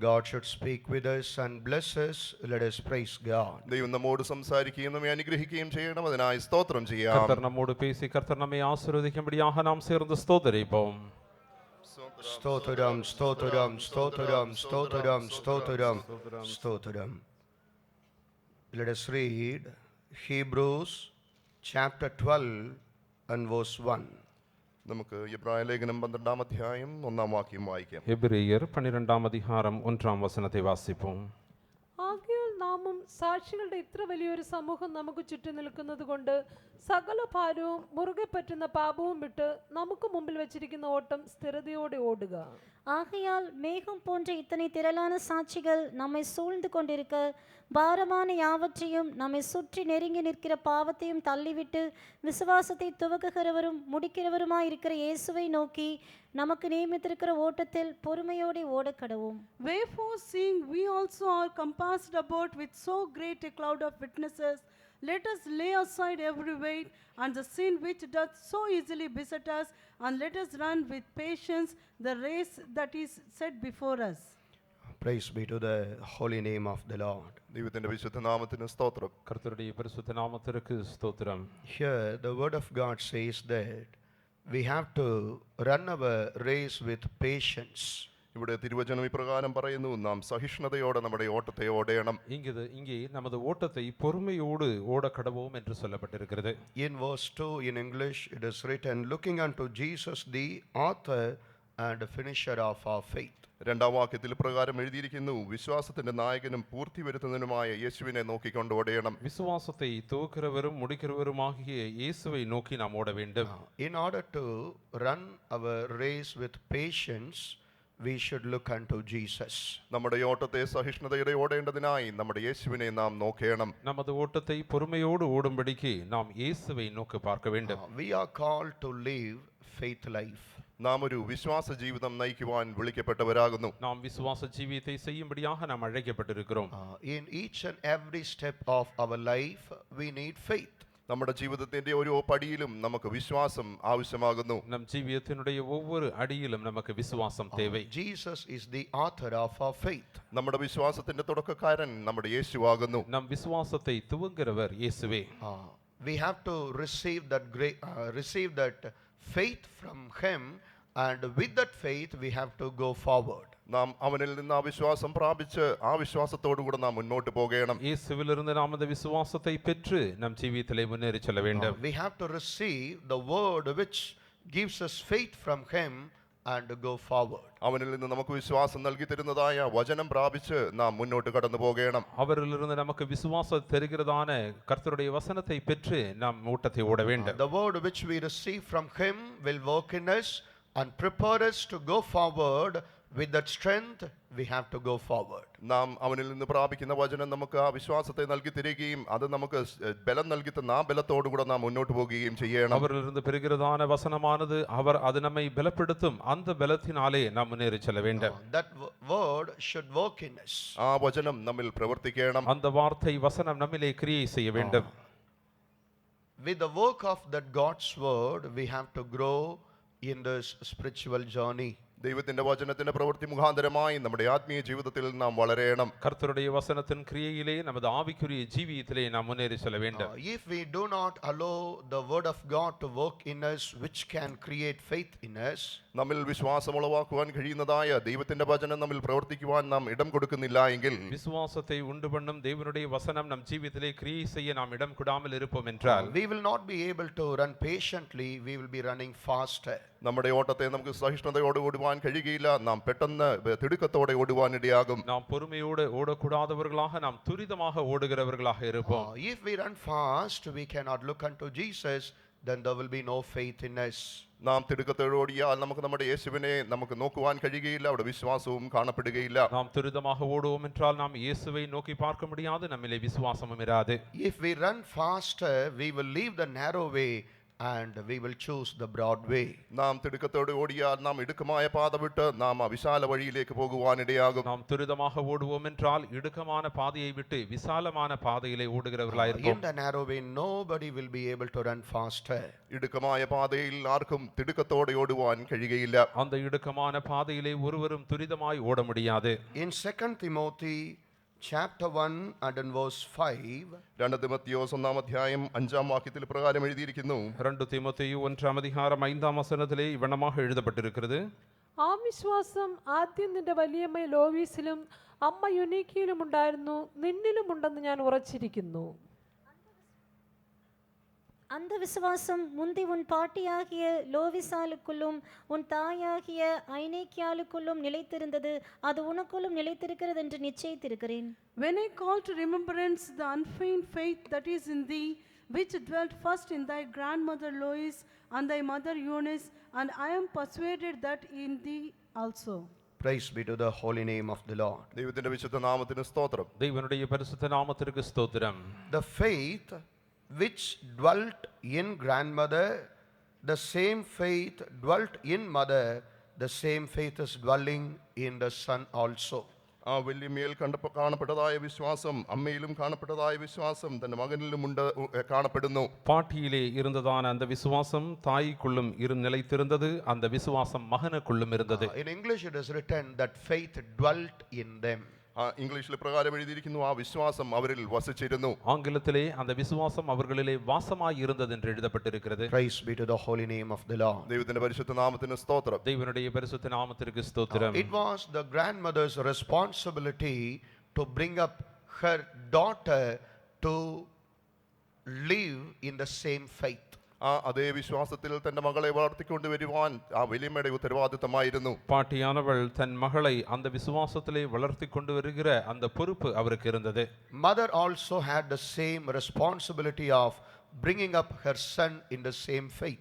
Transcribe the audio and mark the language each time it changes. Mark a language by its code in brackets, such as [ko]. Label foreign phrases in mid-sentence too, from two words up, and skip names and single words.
[en] should speak with us and bless us. Let us praise God. [ml] ദൈവം നമ്മോട് സംസാരിക്കുകയും നമ്മെ അനുഗ്രഹിക്കുകയും ചെയ്യണം. അതിനായി സ്തോത്രം ചെയ്യാം. [ta] கர்த்தர் நம்மோடு பேசி கர்த்தர் நம்மை ஆசீர்வதிக்கும்படியாக நாம் சேர்ந்து ஸ்தோத்திரிப்போம். Stotram, stotram, stotram, stotram, stotram, stotram. [en] Let us read Hebrews chapter 12 and verse 1. [ml] നമുക്ക് എബ്രായ ലേഖനം 12-ാം അധ്യായം 1-ാം വാക്യം വായിക്കാം. [ta] எபிரெயர் 12-ஆம் அத்தியாயம் 1-ஆம் வசனத்தை வாசிப்போம். [ml] ആകയാൽ നാമും സാക്ഷികളുടെ ഇത്ര വലിയൊരു സമൂഹം നമുക്ക് ചുറ്റും നിൽക്കുന്നത് കൊണ്ട് സകല ഭാരവും മുറുകെ പറ്റുന്ന പാപവും വിട്ട് നമുക്ക് മുമ്പിൽ വെച്ചിരിക്കുന്ന ഓട്ടം സ്ഥിരതയോടെ ഓടുക. [ta] ஆகையால் மேகம் போன்ற இத்தனை திரளான சாட்சிகள் நம்மை சூழ்ந்து கொண்டிருக்க பாரமான யாவற்றையும் நம்மை சுற்றி நெருங்கி நிற்கிற பாவத்தையும் தள்ளிவிட்டு விசுவாசத்தை துவக்குகிறவரும் முடிக்கிறவருமாயிருக்கிற இயேசுவை நோக்கி நமக்கு நியமித்திருக்கிற ஓட்டத்தில் பொறுமையோடு ஓடக்கடவும். [en] Wherefore, seeing we also are compassed about with so great a cloud of witnesses, let us lay aside every weight and the sin which doth so easily beset us, and let us run with patience the race that is set before us. Praise be to the holy name of the Lord. [ml] ദൈവത്തിന്റെ വിശുദ്ധ നാമത്തിന് സ്തോത്രം. [ta] கர்த்தருடைய பரிசுத்த நாமத்திற்கு ஸ்தோத்திரம். [en] Here the word of God says that we have to run our race with patience. [ml] ഇവിടെ തിരുവചനം ഇപ്രകാരം പറയുന്നു, നാം സഹിഷ്ണുതയോടെ നമ്മുടെ ഓട്ടത്തെ ഓടണം. [ta] இங்கே நமது ஓட்டத்தை பொறுமையோடு ஓடக்கடவோம் என்று சொல்லப்பட்டிருக்கிறது. [en] In verse 2 in English it is written, looking unto Jesus the author and finisher of our faith. [ml] 2-ാം വാക്യത്തിൽ പ്രകാരം എഴുതിയിരിക്കുന്നു, വിശ്വാസത്തിന്റെ നായകനും പൂർത്തി വരുത്തുന്നതിനുമായ യേശുവിനെ നോക്കിക്കൊണ്ട് ഓടണം. [ta] விசுவாசத்தை துவக்கிறவரும் முடிக்கிறவருமாகிய இயேசுவை நோக்கி நாம் ஓட வேண்டும். [en] In order to run our race with patience, we should look unto Jesus. [ml] നമ്മുടെ ഓട്ടത്തെ സഹിഷ്ണുതയോടെ ഓടേണ്ടതിനായി നമ്മുടെ യേശുവിനെ നാം നോക്കണം. [ta] நமது ஓட்டத்தை பொறுமையோடு ஓடும்படிக்கு நாம் இயேசுவை நோக்கி பார்க்க வேண்டும். [en] We are called to live faith life. [ml] നാം ഒരു വിശ്വാസ ജീവിതം നയിക്കുവാൻ വിളിക്കപ്പെട്ടവരാകുന്നു. [ta] நாம் விசுவாச ஜீவியத்தை செய்யும்படியாக நாம் அழைக்கப்பட்டிருக்கிறோம். [en] In each and every step of our life we need faith. [ml] നമ്മുടെ ജീവിതത്തിന്റെ ഓരോ പടിയിലും നമുക്ക് വിശ്വാസം ആവശ്യമാകുന്നു. [ta] நம் ஜீவியத்தினுடைய ஒவ்வொரு அடியிலும் நமக்கு விசுவாசம் தேவை. [en] Jesus is the author of our faith. [ml] നമ്മുടെ വിശ്വാസത്തിന്റെ തുടക്കക്കാരൻ നമ്മുടെ യേശുവാകുന്നു. [ta] நம் விசுவாசத்தை துவங்குகிறவர் இயேசுவே. [en] We have to receive that faith from him, and with that faith we have to go forward. [ml] നാം അവനിൽ നിന്ന് ആ വിശ്വാസം പ്രാപിച്ച് ആ വിശ്വാസത്തോടു കൂടെ നാം മുന്നോട്ട് പോകണം. [ta] இயேசுவிலிருந்து நாம் அந்த விசுவாசத்தை பெற்று நம் ஜீவியத்திலே முன்னேறி செல்ல வேண்டும். [en] We have to receive the word which gives us faith from him and go forward. [ml] അവനിൽ നിന്ന് നമുക്ക് വിശ്വാസം നൽകി തരുന്നതായ വചനം പ്രാപിച്ച് നാം മുന്നോട്ട് കടന്നു പോകണം. [ta] அவரிலிருந்து நமக்கு விசுவாசம் தருகிறதான கர்த்தருடைய வசனத்தை பெற்று நாம் ஓட்டத்தை ஓட வேண்டும். [en] The word which we receive from him will work in us and prepare us to go forward. With that strength we have to go forward. [ml] നാം അവനിൽ നിന്ന് പ്രാപിക്കുന്ന വചനം നമുക്ക് ആ വിശ്വാസത്തെ നൽകി തരികയും അത് നമുക്ക് ബലം നൽകി തന്ന ആ ബലത്തോടു കൂടെ നാം മുന്നോട്ട് പോകുകയും ചെയ്യണം. [ta] அவரிலிருந்து பெறுகிறதான வசனமானது அது நம்மை பலப்படுத்தும். அந்த பலத்தினாலே நாம் முன்னேறி செல்ல வேண்டும். [en] That word should work in us. [ml] ആ വചനം നമ്മിൽ പ്രവർത്തിക്കണം. [ta] அந்த வார்த்தை வசனம் நம்மிலே கிரியை செய்ய வேண்டும். [en] With the work of that God's word we have to grow in this spiritual journey. [ml] ദൈവത്തിന്റെ വചനത്തിന്റെ പ്രവൃത്തി മുഖാന്തരമായി നമ്മുടെ ആത്മീയ ജീവിതത്തിൽ നാം വളരണം. [ta] கர்த்தருடைய வசனத்தின் கிரியையிலே நமது ஆவிக்குரிய ஜீவியத்திலே நாம் முன்னேறி செல்ல வேண்டும். [en] If we do not allow the word of God to work in us, which can create faith in us, [ml] നമ്മിൽ വിശ്വാസം ഉളവാക്കുവാൻ കഴിയുന്നതായ ദൈവത്തിന്റെ വചനം നമ്മിൽ പ്രവർത്തിക്കുവാൻ നാം ഇടം കൊടുക്കുന്നില്ല എങ്കിൽ, [ta] விசுவாசத்தை உண்டு பண்ணும் தேவனுடைய வசனம் நம் ஜீவியத்திலே கிரியை செய்ய நாம் இடம் கொடாமல் இருப்போம் என்றால் [en] we will not be able to run patiently. We will be running faster. [ml] നമ്മുടെ ഓട്ടത്തെ നമുക്ക് സഹിഷ്ണുതയോടെ ഓടുവാൻ കഴിയുകയില്ല. നാം പെട്ടെന്ന് തിടുക്കത്തോടെ ഓടുവാൻ ഇടയാകും. [ta] நாம் பொறுமையோடு ஓடக்கூடாதவர்களாக நாம் துரிதமாக ஓடுகிறவர்களாக இருப்போம். [en] If we run fast, we cannot look unto Jesus, then there will be no faith in us. [ml] നാം തിടുക്കത്തോടെ ഓടിയാൽ നമുക്ക് നമ്മുടെ യേശുവിനെ നമുക്ക് നോക്കുവാൻ കഴിയുകയില്ല, അവിടെ വിശ്വാസവും കാണപ്പെടുകയില്ല. [ta] நாம் துரிதமாக ஓடுவோம் என்றால் நாம் இயேசுவை நோக்கி பார்க்க முடியாது, நம்மிலே விசுவாசமும் இராது. [en] If we run faster, we will leave the narrow way and we will choose the broad way. [ml] നാം തിടുക്കത്തോടെ ഓടിയാൽ നാം ഇടുക്കമായ പാത വിട്ട് നാം വിശാല വഴിയിലേക്ക് പോകുവാനിടയാകും. [ta] நாம் துரிதமாக ஓடுவோம் என்றால் இடுக்கமான பாதையை விட்டு விசாலமான பாதையிலே [en] In [ta] ஓடுகிறவர்களாயிருப்போம். [en] the narrow way, nobody will be able to run faster. [ml] ഇടുക്കമായ പാതയിൽ ആർക്കും തിടുക്കത്തോടെ ഓടുവാൻ കഴിയുകയില്ല. [ta] அந்த இடுக்கமான பாதையிலே ஒருவரும் துரிதமாய் ஓட முடியாது. [en] In 2 Timothy chapter 1 and in verse 5, [ml] 2 തിമോത്തിയോസ് 1-ാം അധ്യായം 5-ാം വാക്യത്തിൽ പ്രകാരം എഴുതിയിരിക്കുന്നു. [ta] 2 தீமோத்தேயு 1-ாம் அதிகாரம் 5-ாம் வசனத்திலே இவ்வண்ணமாக எழுதப்பட்டிருக்கிறது. [ml] ആ വിശ്വാസം ആദ്യം നിന്റെ വലിയമ്മ ലോവീസിലും അമ്മ യുനീക്കിയിലും ഉണ്ടായിരുന്നു, നിന്നിലും ഉണ്ടെന്ന് ഞാൻ ഉറച്ചിരിക്കുന്നു. [ta] அந்த விசுவாசம் முந்தி உன் பாட்டியாகிய லோவிசாலுக்குள்ளும் உன் தாயாகிய ஐனேக்கியாலுக்குள்ளும் நிலைத்திருந்தது, அது உனக்குள்ளும் நிலைத்திருக்கிறது என்று நிச்சயித்திருக்கிறேன். [en] When I call to remembrance the unfeigned faith that is in thee, which dwelt first in thy grandmother Lois and thy mother Eunice, and I am persuaded that in thee also. praise be to the holy name of the Lord. [ml] ദൈവത്തിന്റെ വിശുദ്ധ നാമത്തിന് സ്തോത്രം. [ta] தேவனுடைய பரிசுத்த நாமத்திற்கு ஸ்தோத்திரம். [en] The faith which dwelt in grandmother, the same faith dwelt in mother, the same faith is dwelling in the son also. [ml] ആ വല്യമ്മയിൽ കാണപ്പെട്ടതായ വിശ്വാസം അമ്മയിലും കാണപ്പെട്ടതായ വിശ്വാസം തന്റെ മകനിലും കാണപ്പെടുന്നു. [ta] பாட்டியிலே இருந்ததான அந்த விசுவாசம் தாய்க்குள்ளும் நிலைத்திருந்தது, அந்த விசுவாசம் மகனுக்குள்ளும் இருந்தது. [en] In English it is written that faith dwelt in them. [ml] ഇംഗ്ലീഷിൽ പ്രകാരം എഴുതിയിരിക്കുന്നു, ആ വിശ്വാസം അവരിൽ വസിച്ചിരുന്നു. [ta] ஆங்கிலத்திலே அந்த விசுவாசம் அவர்களிலே வாசமாய் இருந்தது என்று எழுதப்பட்டிருக்கிறது. [en] Praise be to the holy name of the Lord. [ml] ദൈവത്തിന്റെ പരിശുദ്ധ നാമത്തിന് സ്തോത്രം. [ta] தேவனுடைய பரிசுத்த நாமத்திற்கு ஸ்தோத்திரம். [en] It was the grandmother's responsibility to bring up her daughter to live in the same faith. [ml] അതേ വിശ്വാസത്തിൽ തന്റെ മകളെ വളർത്തിക്കൊണ്ടുവരുവാൻ ആ വലിയമ്മയുടെ ഉത്തരവാദിത്തമായിരുന്നു. [ta] பாட்டியானவள் தன் மகளை அந்த விசுவாசத்திலே வளர்த்தி கொண்டு வருகிற அந்த பொறுப்பு அவருக்கு இருந்தது. [en] Mother also had the same responsibility of bringing up her son in the same faith.